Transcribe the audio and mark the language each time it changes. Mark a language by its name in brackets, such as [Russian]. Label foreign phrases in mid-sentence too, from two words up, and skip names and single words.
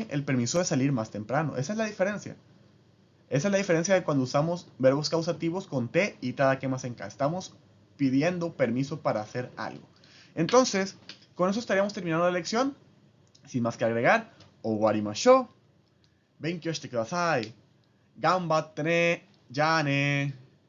[Spanish] El permiso de salir más temprano. Esa es la diferencia. Esa es la diferencia de cuando usamos verbos causativos con te y [Japanese] いただけませんか. [Spanish] Estamos pidiendo permiso para hacer algo. Entonces, con eso estaríamos terminando la lección. Sin más que agregar, owarimashou. [Japanese] 勉強してください. 頑張ってね。じゃあね.